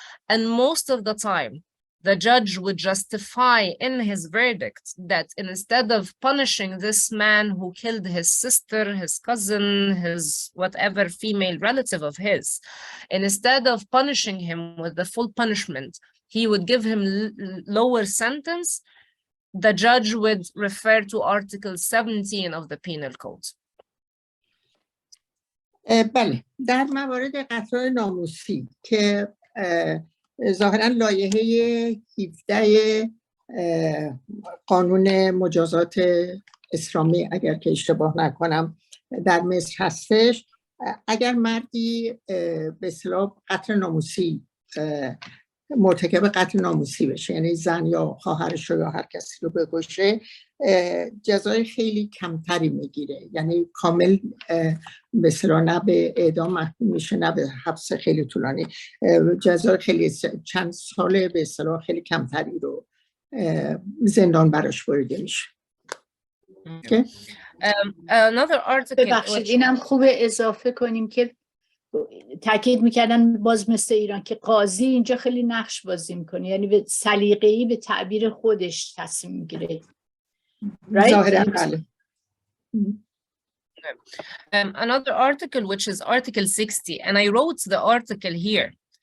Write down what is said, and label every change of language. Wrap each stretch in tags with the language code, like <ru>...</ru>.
<en>And most of the time, the judge would justify in his verdict that instead of punishing this man who killed his sister, his cousin, his whatever female relative of his, instead of punishing him with the full punishment, he would give him lower sentence. The judge would refer to Article 17 of the Penal Code.</en> <fa>بله، در موارد قتلهای ناموسی که ظاهراً لایحه 17 قانون مجازات اسلامی اگر که اشتباه نکنم در مصر هستش، اگر مردی به اصطلاح قتل ناموسی مرتکب قتل ناموسی بشه، یعنی زن یا خواهرش یا هر کسی رو بکشه، جزای خیلی کمتری میگیره، یعنی کامل به اصطلاح نه به اعدام محکوم میشه نه به حبس خیلی طولانی، جزای خیلی چند سال به اصطلاح خیلی کمتری رو زندان براش بریده میشه.</fa> <en>Another article</en> <fa>ببخشید اینم خوبه اضافه کنیم که تاکید میکردن باز مثل ایران که قاضی اینجا خیلی نقش بازی میکنه، یعنی به سلیقه‌ای به تعبیر خودش تصمیم میگیره. ظاهراً بله.</fa> <en>Another article, which is Article 60, and I wrote the article here.</en>